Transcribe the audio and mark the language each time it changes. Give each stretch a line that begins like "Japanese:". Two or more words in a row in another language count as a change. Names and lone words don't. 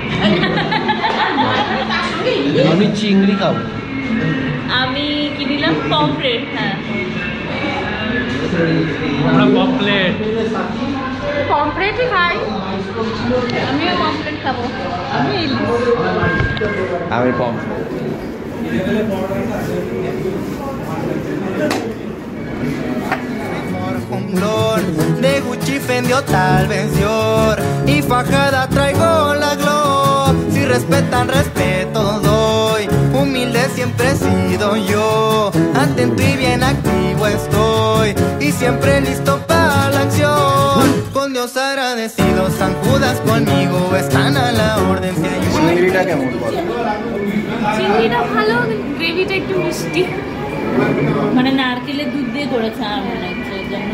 Bangla: আমি চিংড়ি খাবো। আমি কি দিলাম? পমফ্রেট। হ্যাঁ, আমরা পমফ্রেট। পমফ্রেটই খাই। আমিও পমফ্রেট খাবো। আমি ইলিশ। আমি পমফ্রেট।
Spanish: De Gucci Fendi o tal vez Dior y fajada traigo la glow. Si respetan respeto doy, humilde siempre he sido yo. Atento y bien activo estoy y siempre listo para la acción. Con Dios Dios agradecidos, San Judas conmigo están a la orden. Si hay
Bangla: চিংড়িটা কেমন বল? চিংড়িটা ভালো, গ্রেভিটা একটু মিষ্টি, মানে নারকেলের দুধ দিয়ে করেছে আর মনে হচ্ছে এর জন্য।